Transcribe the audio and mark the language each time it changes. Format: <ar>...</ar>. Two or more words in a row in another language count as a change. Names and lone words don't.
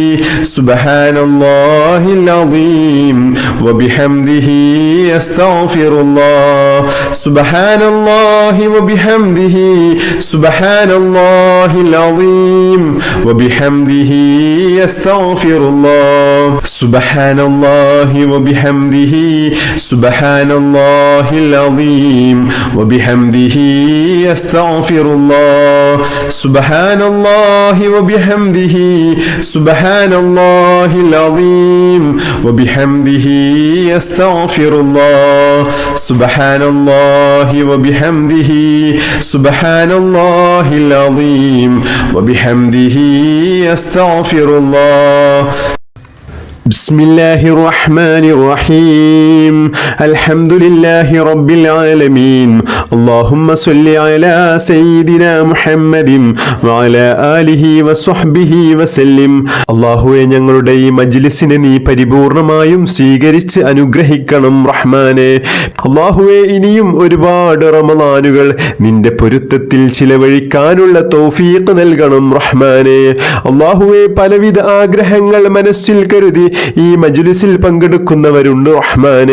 <ar>سبحان الله العظيم وبحمده أستغفر الله سبحان الله وبحمده سبحان الله العظيم وبحمده أستغفر الله سبحان الله وبحمده سبحان الله العظيم وبحمده أستغفر الله سبحان الله وبحمده سبحان الله العظيم وبحمده أستغفر الله سبحان الله وبحمده سبحان الله العظيم وبحمده أستغفر الله. بسم الله الرحمن الرحيم الحمد لله رب العالمين اللهم صل على سيدنا محمد وعلى آله وصحبه وسلم.</ar> <ml>അല്ലാഹുവേ, ഞങ്ങളുടെ ഈ മജ്ലിസിനെ നീ പരിപൂർണമായും സ്വീകരിച്ച് അനുഗ്രഹിക്കണം റഹ്മാനെ. അല്ലാഹുവേ, ഇനിയും ഒരുപാട് റമളാനുകൾ നിന്റെ പൊരുത്തത്തിൽ ചിലവഴിക്കാനുള്ള തൗഫീഖ് നൽകണം റഹ്മാനെ. അല്ലാഹുവേ, പലവിധ ആഗ്രഹങ്ങൾ മനസ്സിൽ കരുതി ഈ മജ്ലിസിൽ പങ്കെടുക്കുന്നവരുണ്ട് റഹ്മാനെ.</ml>